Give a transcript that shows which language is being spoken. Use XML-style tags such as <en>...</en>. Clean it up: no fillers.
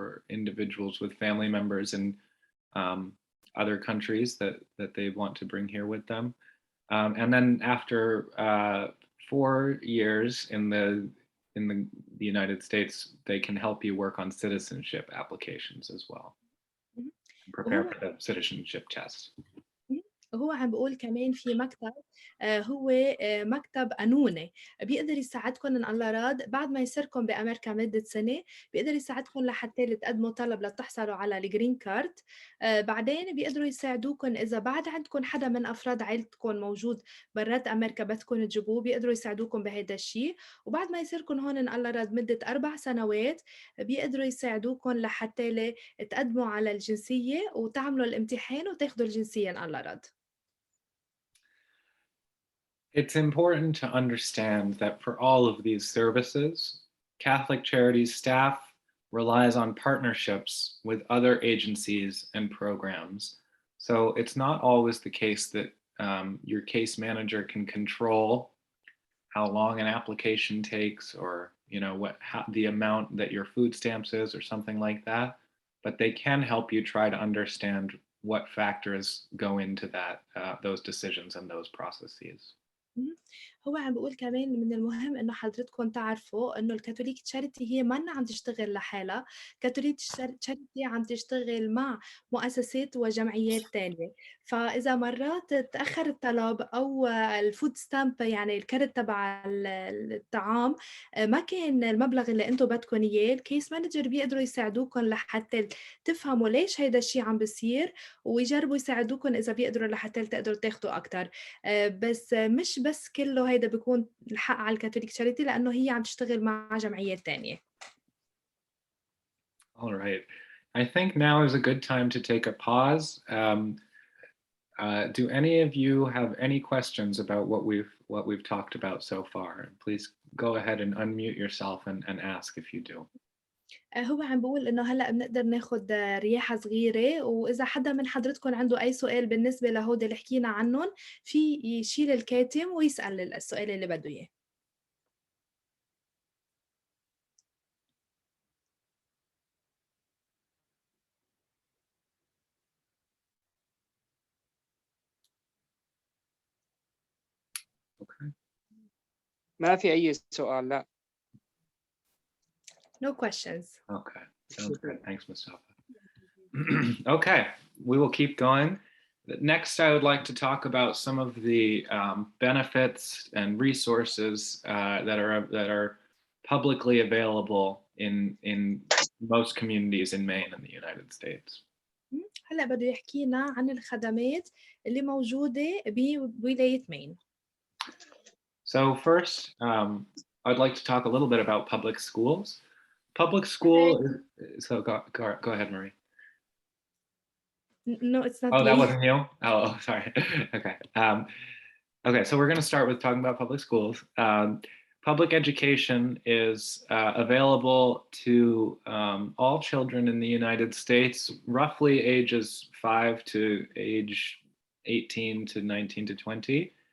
<en>individuals with family members in other countries that they want to bring here with them, and then after 4 years in the United States, they can help you work on citizenship applications as well اهم، and prepare</en> <ar>وهو</ar> <en>for the citizenship test.</en> <ar>إمم، وهو عم بيقول كمان في مكتب هو مكتب قانوني، بيقدر يساعدكم إن الله راد بعد ما يصيركم بأمريكا مدة سنة، بيقدر يساعدكم لحتى تقدموا طلب لتحصلوا على الgreen card، بعدين بيقدروا يساعدوكم إذا بعد عندكم حدا من أفراد عيلتكم موجود برّات أمريكا بدكم تجيبوه، بيقدروا يساعدوكم بهيدا الشي، وبعد ما يصيركم هون إن الله راد مدة 4 سنوات، بيقدروا يساعدوكم لحتى تقدموا على الجنسية وتعملوا الامتحان وتاخدوا الجنسية إن الله راد.</ar> <en>It's important to understand that for all of these services, Catholic Charities staff relies on partnerships with other agencies and programs. So it's not always the case that your case manager can control how long an application takes, or the amount that your food stamps is or something like that, but they can help you try to understand what factors go into that, those decisions and those processes.</en> <ar>إمم، هو عم بيقول كمان من المهم إنه حضرتكم تعرفوا إنه الكاثوليك تشاريتي هي مَنّا عم تشتغل لحالها، كاثوليك تشاريتي عم تشتغل مع مؤسسات وجمعيات تانية، فإذا مرات اتأخر الطلب أو الfood stamp يعني الكرت تبع الطعام ما كان المبلغ اللي أنتم بدكم إياه، الcase manager بيقدروا يساعدوكم لحتى تفهموا ليش هيدا الشي عم بيصير، ويجربوا يساعدوكم إذا بيقدروا لحتى تقدروا تاخدوا أكتر. بس مش بس كلّه هيدا بيكون الحق على الكاثوليك تشاريتي لإنه هي عم تشتغل مع جمعيات تانية.</ar> <en>All right. I think now is a good time to take a pause. Do any of you have any questions about what we've talked about so far? Please go ahead and unmute yourself and ask if you do.</en> <ar>هو عم بيقول إنه هلأ بنقدر ناخُد رياحة صغيرة، وإذا حدا من حضرتكم عنده أي سؤال بالنسبة لهودي اللي حكينا عنّن، في يشيل الكاتم ويسأل السؤال اللي بده إياه.</ar> <en>Okay.</en> <ar>ما في أي سؤال لأ.</ar> <en>No questions. Okay. Sounds good. Thanks, Mustafa. Okay, we will keep going. Next, I would like to talk about some of the benefits and resources that are publicly available in most communities in Maine and the United States.</en> <ar>هلأ بده يحكينا عن الخدمات اللي موجودة بولاية مين.</ar> <en>So first, I'd like to talk a little bit about public schools. Public school, so go ahead, Marie. No, it's not Oh, that me. wasn't you? Oh, sorry. Okay. Okay, so we're going to start with talking about public schools. Public education is available to all children in the United States, roughly ages 5 to age 18 to 19 to 20.</en>